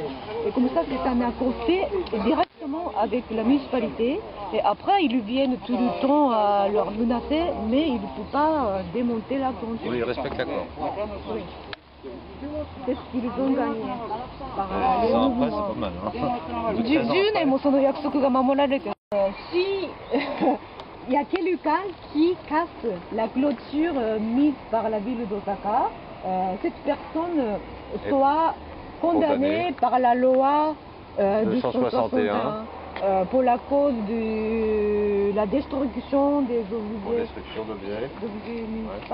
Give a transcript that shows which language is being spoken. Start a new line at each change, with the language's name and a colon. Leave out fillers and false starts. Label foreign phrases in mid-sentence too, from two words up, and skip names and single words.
French: Et comme ça, c'est un accord fait directement avec la municipalité. Et après, ils viennent tout le temps à leur menacer, mais ils ne peuvent pas démonter la tente. Oui, ils respectent l'accord. Oui. C'est ce qu'ils ont gagné. Ça, après, c'est pas mal. Hein.
Japanese: 10 年もその約束が守られてる。
French: Si il y a quelqu'un qui casse la clôture mise par la ville d'Osaka, cette personne soit condamnée par la loi 261 pour la cause de la destruction des objets municipaux.